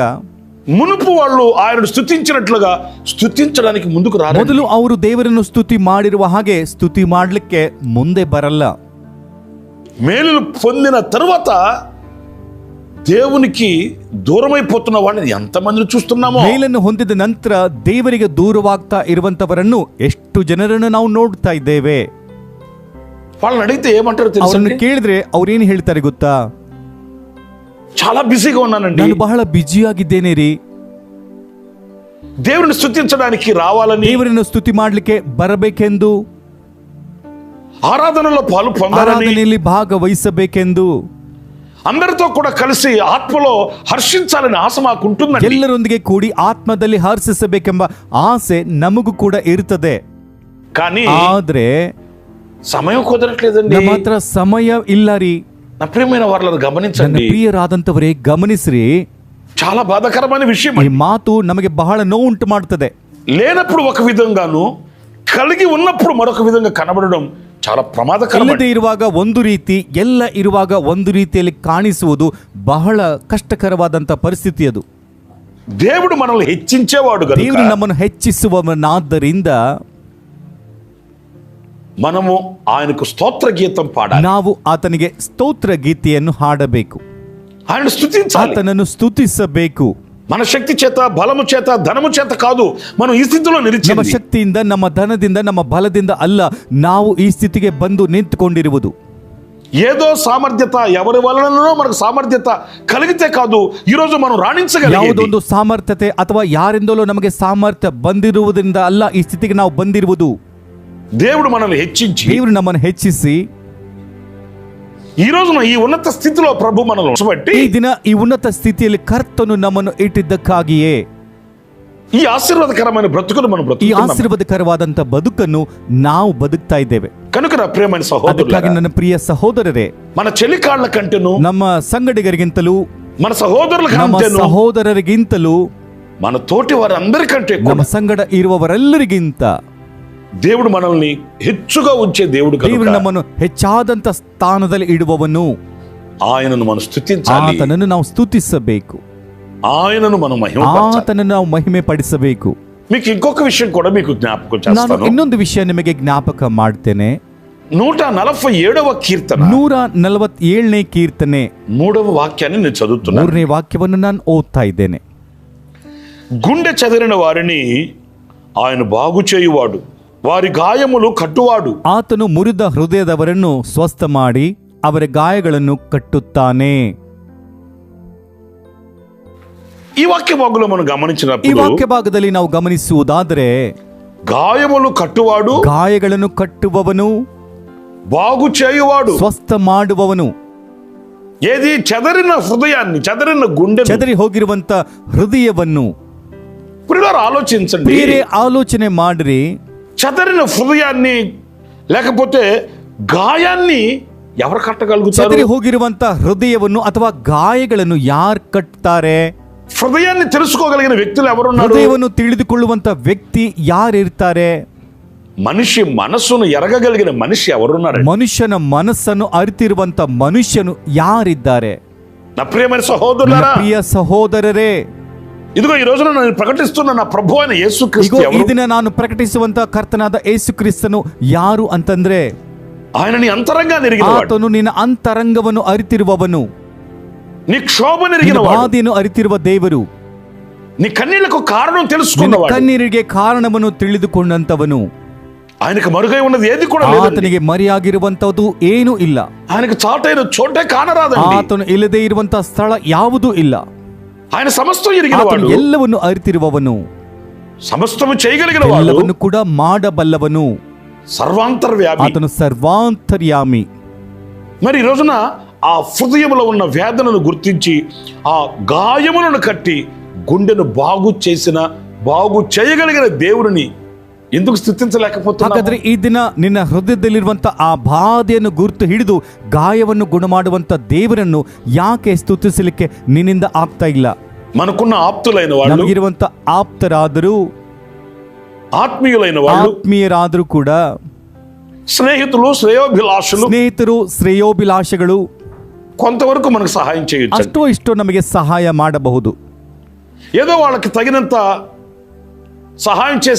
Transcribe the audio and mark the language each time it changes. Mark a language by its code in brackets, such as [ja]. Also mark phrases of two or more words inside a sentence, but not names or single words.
[te] మునుపు వాళ్ళు ఆయనను స్తుతించినట్లుగా స్తుతించడానికి ముందుకు రారు. [kn] ಮೊದಲು ಅವರು ದೇವರನ್ನು ಸ್ತುತಿ ಮಾಡಿರುವ ಹಾಗೆ ಸ್ತುತಿ ಮಾಡಲಿಕ್ಕೆ ಮುಂದೆ ಬರಲ್ಲ. [te] మేలులు పొందిన తరువాత దేవునికి దూరమైపోతున్న వాళ్ళని ఎంతమందిని చూస్తున్నామో. [kn] ಮೇಲನ್ನು ಹೊಂದಿದ ನಂತರ ದೇವರಿಗೆ ದೂರವಾಗ್ತಾ ಇರುವಂತವರನ್ನು ಎಷ್ಟು ಜನರನ್ನು ನಾವು ನೋಡ್ತಾ ಇದ್ದೇವೆ. [te] వాళ్ళని అడిగితే ఏమంటారు తెలుసా? [kn] ಅವರನ್ನು ಕೇಳಿದ್ರೆ ಅವ್ರೇನು ಹೇಳ್ತಾರೆ ಗೊತ್ತಾ? [te] చాలా బిజీగా ఉన్నానండి, [kn] ನಾನು ಬಹಳ ಬ್ಯುಸಿಯಾಗಿದ್ದೇನೆ ರೀ. [te] దేవుని స్తుతించడానికి రావాలని, [kn] ದೇವರನ್ನು ಸ್ತುತಿ ಮಾಡ್ಲಿಕ್ಕೆ ಬರಬೇಕೆಂದು, [te] ఆరాధనలో పాలు పొందాలని, [kn] ಆರಾಧನೆಯಲ್ಲಿ ಭಾಗವಹಿಸಬೇಕೆಂದು, [te] అందరితో కూడా కలిసి ఆత్మలో హర్షించాలని ఆశ మాకు ఉంటుందండి. [kn] ಎಲ್ಲರೊಂದಿಗೆ ಕೂಡಿ ಆತ್ಮದಲ್ಲಿ ಹರ್ಷಿಸಬೇಕೆಂಬ ಆಸೆ ನಮಗೂ ಕೂಡ ಇರ್ತದೆ. [te] కానీ [kn] ಆದ್ರೆ [te] సమయం కుదరట్లేదండి. [kn] ನಮ್ಮ ಹತ್ರ ಸಮಯ ಇಲ್ಲ ರೀ. [te] నా ప్రియమైన వాళ్ళని [kn] ನನ್ನ [te] గమనించండి, [kn] ಪ್ರಿಯರಾದಂತವರೇ ಗಮನಿಸ್ರಿ. [te] చాలా బాధాకరమైన విషయం. [kn] ಈ ಮಾತು ನಮಗೆ ಬಹಳ ನೋವುಂಟು ಮಾಡುತ್ತದೆ. [te] లేనప్పుడు ఒక విధంగాను, కలిగి ఉన్నప్పుడు మరొక విధంగా కనబడడం చాలా ప్రమాదకరం. [kn] ಇಲ್ಲದೆ ಇರುವಾಗ ಒಂದು ರೀತಿ, ಎಲ್ಲ ಇರುವಾಗ ಒಂದು ರೀತಿಯಲ್ಲಿ ಕಾಣಿಸುವುದು ಬಹಳ ಕಷ್ಟಕರವಾದಂತ ಪರಿಸ್ಥಿತಿ ಅದು. [te] దేవుడు మనల్ని హెచ్చించేవాడు కనుక, [kn] ದೇವರು ನಮ್ಮನ್ನು ಹೆಚ್ಚಿಸುವವನಾದ್ದರಿಂದ [te] మనము ఆయనకు స్తోత్ర గీతం పాడాలి, [kn] ನಾವು ಆತನಿಗೆ ಸ್ತೋತ್ರ ಗೀತೆಯನ್ನು ಹಾಡಬೇಕು, [te] ఆయన స్తుతించాలి. [kn] ಆತನನ್ನು ಸ್ತುತಿಸಬೇಕು. [te] మన శక్తి చేత, బలము చేత, ధనము చేత కాదు మనం ఈ స్థితిలో [kn] ನಮ್ಮ [te] నిలిచింది. [kn] ಶಕ್ತಿಯಿಂದ, ನಮ್ಮ ಧನದಿಂದ, ನಮ್ಮ ಬಲದಿಂದ ಅಲ್ಲ ನಾವು ಈ ಸ್ಥಿತಿಗೆ ಬಂದು ನಿಂತುಕೊಂಡಿರುವುದು. [te] ఏదో సామర్థ్యత, ఎవరి వలననో మనకు సామర్థ్యత కలిగితే కాదు ఈ రోజు మనం రాణించగలిగేది. [kn] ಯಾವುದೊಂದು ಸಾಮರ್ಥ್ಯತೆ ಅಥವಾ ಯಾರಿಂದಲೋ ನಮಗೆ ಸಾಮರ್ಥ್ಯ ಬಂದಿರುವುದರಿಂದ ಅಲ್ಲ ಈ ಸ್ಥಿತಿಗೆ ನಾವು ಬಂದಿರುವುದು. [te] దేవుడు మనల్ని హెచ్చించి, [kn] ದೇವರು ನಮ್ಮನ್ನು ಹೆಚ್ಚಿಸಿ [te] ఈ రోజున ఈ ఉన్నత స్థితిలో ప్రభు మనల్ని ఉంచబట్టి, [kn] ಈ ದಿನ ಈ ಉನ್ನತ ಸ್ಥಿತಿಯಲ್ಲಿ ಕರ್ತನು ನಮ್ಮನ್ನು ಇಟ್ಟಿದ್ದಕ್ಕಾಗಿಯೇ [te] ఈ ఆశీర్వాదకరమైన బ్రతుకును మనం [kn] ಈ [te] బ్రతుకుతున్నాం. [kn] ಆಶೀರ್ವಾದಕರವಾದಂತ ಬದುಕನ್ನು ನಾವು ಬದುಕ್ತಾ ಇದ್ದೇವೆ. [te] కనుక నా ప్రియమైన [kn] ಅದಕ್ಕಾಗಿ [te] సహోదరులారా, [kn] ನನ್ನ ಪ್ರಿಯ ಸಹೋದರರೇ, [te] మన చెలికాళ్ల కంటేను, [kn] ನಮ್ಮ ಸಂಗಡಿಗರಿಗಿಂತಲೂ, [te] మన సహోదరుల [kn] ನಮ್ಮ [te] కంటేను, [kn] ಸಹೋದರರಿಗಿಂತಲೂ, [te] మన తోటి వారందరికంటే [kn] ನಮ್ಮ ಸಂಗಡ ಇರುವವರೆಲ್ಲರಿಗಿಂತ [te] దేవుడు మనల్ని హెచ్చుగా ఉంచే దేవుడు [kn] ದೇವರು [te] కనుక [kn] ನಮ್ಮನ್ನು ಹೆಚ್ಚಾದಂತ ಸ್ಥಾನದಲ್ಲಿ ಇಡುವವನು. [te] ఆయనను మనం స్తుతించాలి, [kn] ಆತನನ್ನು ನಾವು ಸ್ತುತಿಸಬೇಕು, [te] ఆయనను మనం మహిమపరచాలి. [kn] ಆತನನ್ನು ನಾವು ಮಹಿಮೆ ಪಡಿಸಬೇಕು. [te] మీకు ఇంకొక విషయం కూడా మీకు జ్ఞాపకం [kn] ನಾನು [te] చేస్తాను. [kn] ಇನ್ನೊಂದು ವಿಷಯ ನಿಮಗೆ ಜ್ಞಾಪಕ ಮಾಡ್ತೇನೆ. [te] 147వ కీర్తన [kn] 147ನೇ ಕೀರ್ತನೆ [te] 3వ వాక్యాన్ని నేను చదువుతున్నాను. [kn] 3ನೇ ವಾಕ್ಯವನ್ನು ನಾನು ಓದ್ತಾ ಇದ್ದೇನೆ. [te] గుండె చెదిరిన వారిని ఆయన బాగు చేయువాడు, వారి గాయములు కట్టువాడు. [kn] ಆತನು ಮುರಿದ ಹೃದಯದವರನ್ನು ಸ್ವಸ್ಥ ಮಾಡಿ ಅವರ ಗಾಯಗಳನ್ನು ಕಟ್ಟುತ್ತಾನೆ. [te] ఈ వాక్య భాగంలో మనం [kn] ಈ [te] గమనించినప్పుడు [kn] ವಾಕ್ಯ ಭಾಗದಲ್ಲಿ ನಾವು ಗಮನಿಸುವುದಾದರೆ, [te] గాయములు కట్టువాడు, [kn] ಗಾಯಗಳನ್ನು ಕಟ್ಟುವವನು, [te] బాగు చేయువాడు. [kn] ಸ್ವಸ್ಥ ಮಾಡುವವನು. [te] ఏది? చెదరిన హృదయాన్ని, చెదరిన గుండె. [kn] ಚದರಿ ಹೋಗಿರುವಂತ ಹೃದಯವನ್ನು. [te] ప్రియులారా, ఆలోచించండి. [kn] ಬೇರೆ ಆಲೋಚನೆ ಮಾಡ್ರಿ. [te] చెదరిన హృదయాన్ని లేకపోతే గాయాన్ని ఎవరు కట్టగలుగుతారు? [kn] ಚದರಿ ಹೋಗಿರುವಂತ ಹೃದಯವನ್ನು ಅಥವಾ ಗಾಯಗಳನ್ನು ಯಾರು ಕಟ್ತಾರೆ? [te] హృదయాన్ని తెలుసుకోగలిగిన వ్యక్తులు ఎవరున్నారు? [kn] ಹೃದಯವನ್ನು ತಿಳಿದುಕೊಳ್ಳುವಂತ ವ್ಯಕ್ತಿ ಯಾರಿರ್ತಾರೆ? [te] మనిషి మనస్సును ఎరగగలిగిన మనిషి ఎవరున్నారు? [kn] ಮನುಷ್ಯನ ಮನಸ್ಸನ್ನು ಅರಿತಿರುವಂತ ಮನುಷ್ಯನು ಯಾರಿದ್ದಾರೆ? [te] నా ప్రియమైన సహోదరులారా, [kn] ಪ್ರಿಯ ಸಹೋದರರೇ, [te] ఇదిగో ఈ రోజున నేను ప్రకటిస్తున్న నా ప్రభు అయిన యేసుక్రీస్తు [kn] ಈಗ ಈ [te] ఎవరు? [kn] ದಿನ ನಾನು ಪ್ರಕಟಿಸುವಂತ ಕರ್ತನಾದ ಯೇಸು ಕ್ರಿಸ್ತನು ಯಾರು ಅಂತಂದ್ರೆ, [te] ఆయన నీ అంతరంగాన్ని ఎరిగినవాడు, [kn] ಆತನು ನಿನ್ನ ಅಂತರಂಗವನ್ನು ಅರಿತಿರುವವನು, [te] నీ క్షోభను [kn] ನಿನ್ನ [te] ఎరిగినవాడు, [kn] ಬಾಧೆಯನ್ನು ಅರಿತಿರುವ ದೇವರು, [te] నీ కన్నీళ్లకు కారణం [kn] ನಿನ್ನ [te] తెలుసుకున్నవాడు. [kn] ಕಣ್ಣೀರಿಗೆ ಕಾರಣವನ್ನು ತಿಳಿದುಕೊಂಡಂತವನು. [te] ఆయనకు మరుగై ఉన్నది ఏది కూడా లేదు. [kn] ಆತನಿಗೆ ಮರೆಯಾಗಿರುವಂತದ್ದು ಏನೂ ಇಲ್ಲ. [te] ఆయనకు చాటైన చోటే కానరాదండి. [kn] ಆತನು ಇಲ್ಲದೆ ಇರುವಂತ ಸ್ಥಳ ಯಾವುದೂ ಇಲ್ಲ. [te] ఆయన సమస్తం [kn] ಆತನು [te] ఎరిగినవాడు, [kn] ಎಲ್ಲವನ್ನು ಅರಿತಿರುವವನು, [te] సమస్తము చేయగలిగిన వాడు, [kn] ಎಲ್ಲವನ್ನು ಕೂಡ ಮಾಡಬಲ್ಲವನು. [te] సర్వాంతర్వ్యాపి. [kn] ಆತನು ಸರ್ವಾಂತರ್ಯಾಮಿ. [te] మరి ఈ రోజున ఆ హృదయంలో ఉన్న వేదనను గుర్తించి ఆ గాయములను కట్టి గుండెను బాగు చేయగలిగిన దేవుడిని ఎందుకు స్థుతించలేకపోతున్నావు? [kn] ಹಾಗಾದ್ರೆ ಈ ದಿನ ನಿನ್ನ ಹೃದಯದಲ್ಲಿರುವಂತ ಆ ಬಾಧೆಯನ್ನು ಗುರುತು ಹಿಡಿದು ಗಾಯವನ್ನು ಗುಣ ಮಾಡುವಂತ ದೇವರನ್ನು ಯಾಕೆ ಸ್ತುತಿಸಲಿಕ್ಕೆ ನಿನ್ನಿಂದ ಆಗ್ತಾ ಇಲ್ಲ? [te] మనకున్న ఆప్తులైన వాళ్ళు, [kn] ನಮಗಿರುವಂತ ಆಪ್ತರಾದರೂ, [te] ఆత్మీయులైన వాళ్ళు, [kn] ಆತ್ಮೀಯರಾದರೂ ಕೂಡ, [te] స్నేహితులు, శ్రేయోభిలాషులు [kn] ಸ್ನೇಹಿತರು, ಶ್ರೇಯೋಭಿಲಾಷಗಳು [te] కొంతవరకు మనకు సహాయం చేయొచ్చు. [kn] ಅಷ್ಟೋ ಇಷ್ಟೋ ನಮಗೆ ಸಹಾಯ ಮಾಡಬಹುದು. [te] ఏదో వాళ్ళకి తగినంత సహాయం చేసి